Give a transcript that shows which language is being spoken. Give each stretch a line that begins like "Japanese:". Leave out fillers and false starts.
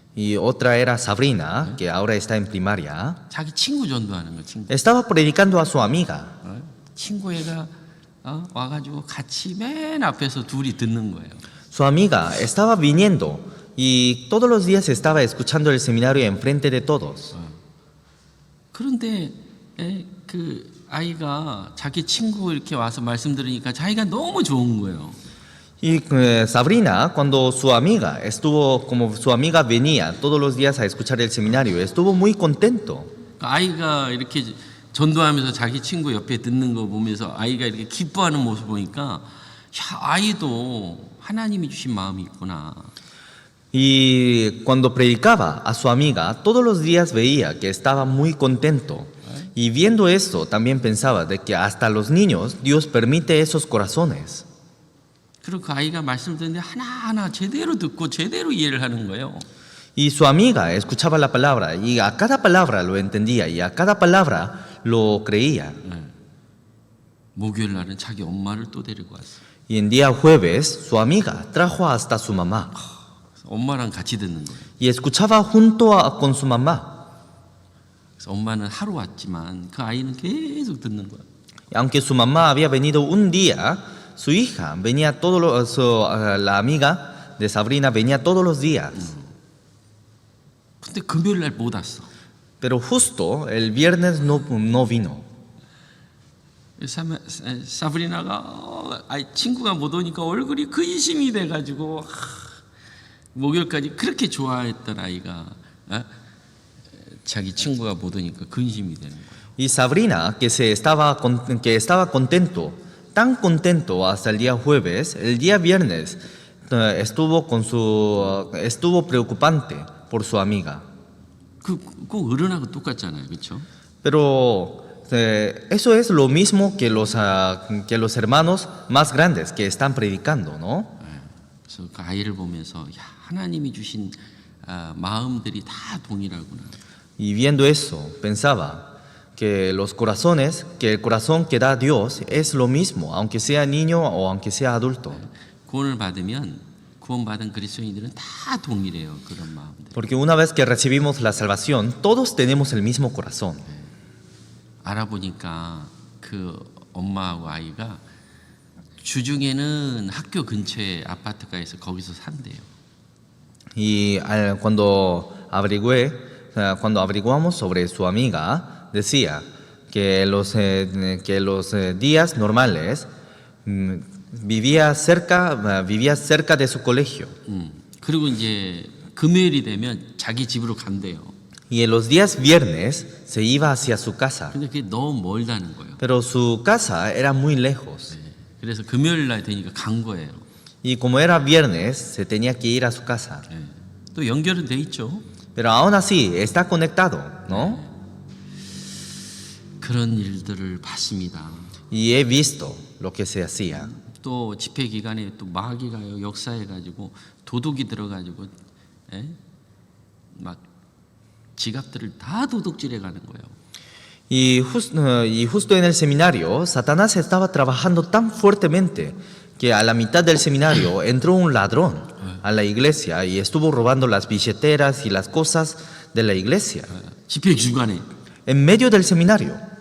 Spanish: Y otra era Sabrina, que ahora está en primaria.
Korean: 자기 친구 전도하는 거 친구.
Spanish: Estaba predicando a su amiga.
Korean: 친구 애가 와가지고 같이 맨 앞에서 둘이 듣는 거예요.
Spanish: Su amiga estaba viniendo y todos los días estaba escuchando el seminario enfrente de todos.
Korean: 그런데 그 아이가 자기 친구 이렇게 와서 말씀 들으니까 자기가 너무 좋은 거예요.
Spanish: Y Sabrina, cuando su amiga como su amiga venía todos los días a escuchar el seminario, estuvo muy contento.
Korean: 아이가 이렇게 전도하면서 자기 친구 옆에 듣는 거 보면서 아이가 이렇게 기뻐하는 모습 보니까 야, 아이도 하나님이 주신 마음이 있구나.
Spanish: Y cuando predicaba a su amiga, todos los días veía que estaba muy contento. Y viendo esto, también pensaba de que hasta los niños Dios permite esos corazones.
Korean: 그리고 그 아이가 말씀 듣는데 하나하나 제대로 듣고 제대로 이해를 하는 거예요.
Spanish: Y su amiga escuchaba la palabra y a cada palabra lo entendía y a cada palabra lo creía.
Korean: 목요일 날은 자기 엄마를 또 데리고 왔어요.
Spanish: Y en día jueves, su amiga trajo hasta su mamá
Korean: 엄마랑 같이 듣는 거예요.
Spanish: y escuchaba con su mamá.
Korean: 그래서 엄마는 하루 왔지만 그 아이는 계속 듣는 거예요.
Spanish: Y aunque su mamá había venido un día, su hija venía la amiga de Sabrina venía todos los días.
Korean: 근데 금요일 날 못 왔어.
Spanish: Pero justo el viernes no vino.
Korean: 사브리나가 친구가 못 오니까 얼굴이 근심이 돼가지고 목요일까지 그렇게 좋아했던 아이가 자기 친구가 못 오니까 근심이 되는 거예요.
Spanish: Y Sabrina, que estaba contento, tan contento hasta el día jueves, el día viernes estuvo preocupante por su amiga.
Korean: 꼭 어른하고 똑같잖아요, 그렇죠?
Spanish: Pero eso es lo mismo que los hermanos más grandes que están predicando, ¿no?
Korean: 그래서 그 아이를 보면서 야, 하나님이 주신 마음들이 다 동일하구나.
Spanish: Y viendo eso, pensaba que el corazón que da Dios es lo mismo, aunque sea niño o aunque sea adulto.
Korean: 구원을 받으면 구원받은 그리스도인들은 다 동일해요, 그런 마음들.
Spanish: Porque una vez que recibimos la salvación, todos tenemos el mismo corazón.
Korean: 알아보니까 그 엄마하고 아이가 주중에는 학교 근처에 아파트가 있어 거기서 산대요.
Spanish: Y cuando averiguamos sobre su amiga, decía que los días normales vivía cerca de su colegio.
Korean: 그리고 이제 금요일이 되면 자기 집으로 간대요.
Spanish: Y en los días viernes se iba hacia su casa.
Korean: 근데 그게 너무 멀다는 거예요.
Spanish: Pero su casa era muy lejos.
Korean: 그래서 금요일 날 되니까 간 거예요.
Spanish: Y como era viernes, se tenía que ir a su casa.
Korean: 또 연결은 돼 있죠.
Spanish: Pero aún así está conectado, ¿no?
Korean: 그런 일들을 봤습니다.
Spanish: Y he visto lo que se hacía.
Korean: 또 집회 기간에 또 마귀가 역사해가지고 도둑이 들어가지고 막 지갑들을 다 도둑질해 가는 거예요.
Spanish: Y justo en el seminario, Satanás estaba trabajando tan fuertemente que a la mitad del seminario entró un ladrón. a la iglesia y estuvo robando las billeteras y las cosas de la iglesia
Korean: 집회 중간에.
Spanish: en medio del seminario.